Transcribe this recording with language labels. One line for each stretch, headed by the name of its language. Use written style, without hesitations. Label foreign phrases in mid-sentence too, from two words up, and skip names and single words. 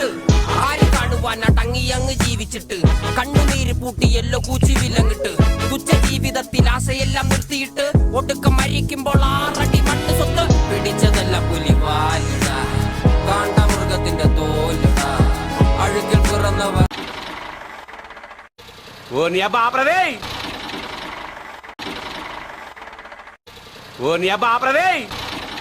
Malayalam: ആര് കാണുവാൻ അടങ്ങിയങ്ങ് ജീവിച്ചിട്ട് കണ്ണുനീര് പൂട്ടിയല്ലോ കൂച്ചി വിലങ്ങിട്ട് തുച്ഛ ജീവിതത്തിൽ ആശയെല്ലാം നിർത്തിയിട്ട് ഒടുക്കം മരിക്കുമ്പോൾ 6 അടി മണ്ണ് സ്വത്ത് പിടിച്ചതെല്ലാം പുലിവാലിട കാണ്ടാമൃഗത്തിന്റെ തോലിട അഴുകിൽ പിറന്നവർ.
Telugu: ఓ నీ అబ్బా ఆపరదే. ఓ నీ అబ్బా ఆపరదే.